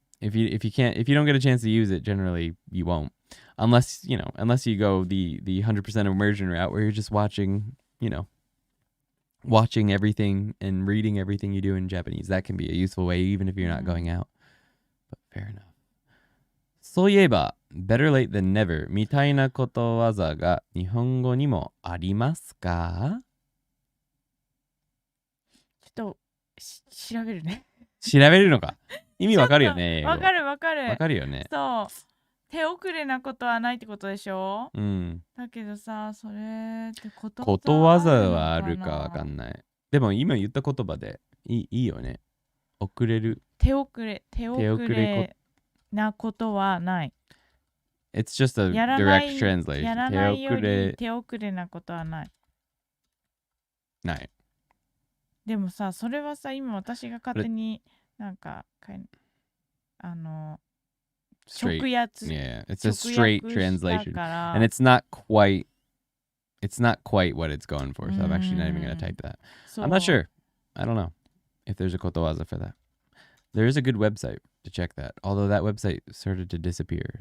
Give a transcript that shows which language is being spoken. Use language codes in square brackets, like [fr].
[en] If you don't get a chance to use it, generally you won't. Unless you go the 100% immersion route where you're just watching everything and reading everything you do in Japanese. That can be a useful way even if you're not going out. But fair enough. [ja] そういえば [en] better late than never [ja] みたいなことわざが日本語にもありますか？ちょっと調べるね。調べるのか。意味わかるよね。わかる。わかるよね。そう。手遅れなことはないってことでしょ？だけどさ、それってことわざはあるかわかんない。でも今言った言葉でいいよね。遅れる。手遅れなことはない。 [en] It's just a direct translation. [ja] やらないより手遅れなことはない。ない。でもさ、それはさ、今私が勝手になんか [en] straight. [ja] 直訳 [en] Yeah, it's a straight translation. And it's not quite what it's going for. So I'm actually not even going to type that. I'm not sure. I don't know if there's a kotowaza for that. There is a good website to check that. Although that website started to disappear.